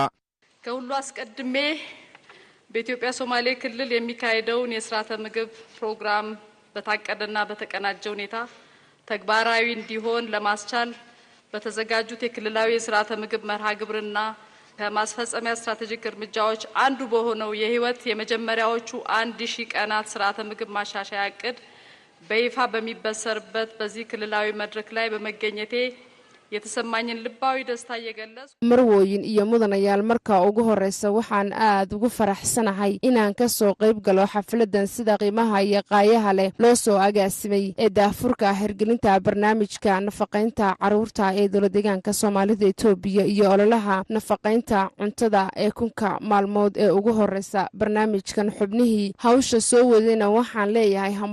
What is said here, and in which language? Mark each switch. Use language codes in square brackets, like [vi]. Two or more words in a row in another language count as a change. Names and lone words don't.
[am] ከሁሉ አስቀድሜ በኢትዮጵያ ሶማሌ ክልል የሚካሄደውን የሥርዓተ ምግብ ፕሮግራም በታቀደና በተቀናጀ ሁኔታ ተግባራዊ እንዲሆን ለማስቻል በተዘጋጁት የክልላዊ የሥርዓተ ምግብ መርሃ ግብርና ከማስፈጸሚያ ስትራቴጂክ እርምጃዎች አንዱ በሆነው የህይወት የመጀመሪያዎቹ 1000 ቀናት ሥርዓተ ምግብ ማሻሻያ ዕቅድ በይፋ በሚበሰርበት በዚህ ክልላዊ መድረክ ላይ በመገኘቴ የተሰማኝን ልባዊ ደስታ እየገለጽ [so] marwooyin iyo mudanayaal marka ugu horeysa waxaan aad ugu faraxsanahay inaan ka soo qayb galo xafladan sida qiimaha iyo qaayaha leh loo soo agaasimay ee daafurka hirgelinta barnaamijka nafaqeynta caruurta ee dowladdeegaanka Soomaalida Itoobiya iyo ololaha nafaqeynta cuntada ee 1000 maalmood ee ugu horeysa barnaamijkan xubnihii hawsha soo wadayna waxaan leeyahay